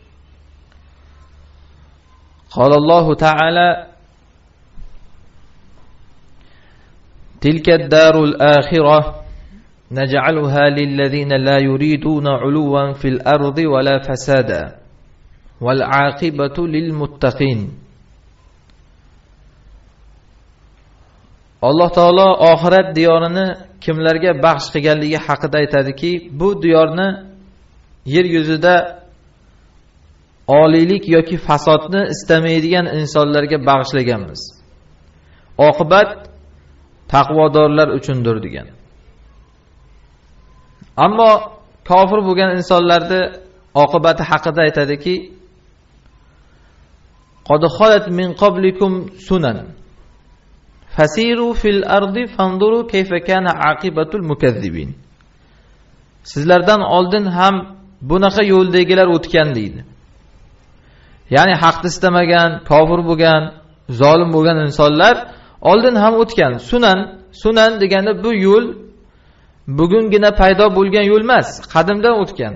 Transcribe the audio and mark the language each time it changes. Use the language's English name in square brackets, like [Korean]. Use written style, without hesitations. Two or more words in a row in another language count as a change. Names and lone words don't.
[Arabic] قال الله تعالى: تلك الدار الآخرة نجعلها للذين لا يريدون علوا في الأرض ولا فسادا والعاقبة للمتقين. [Uzbek] Alloh taolo oxirat diyorini kimlarga baxsh qilganligi haqida aytadiki, bu diyorni yer yuzida oliylik yoki fasodni istamaydigan insonlarga bag'ishlaganmiz. Oqibat taqvodorlar uchundir degan. Ammo kofir bo'lgan insonlarni oqibati haqida aytadiki, [Arabic] قد خلت من قبلكم سنن فسيروا في الأرض فانظروا كيف كان عاقبة المكذبين. [Uzbek] Sizlardan oldin ham bunaqa yo'ldagilar o'tgan deydi. Ya'ni haqni istamagan, kofir bo'lgan, zolim bo'lgan insonlar oldin ham o'tgan. Sunan deganda bu yo'l bugungina paydo bo'lgan yo'l emas, qadimdan o'tgan.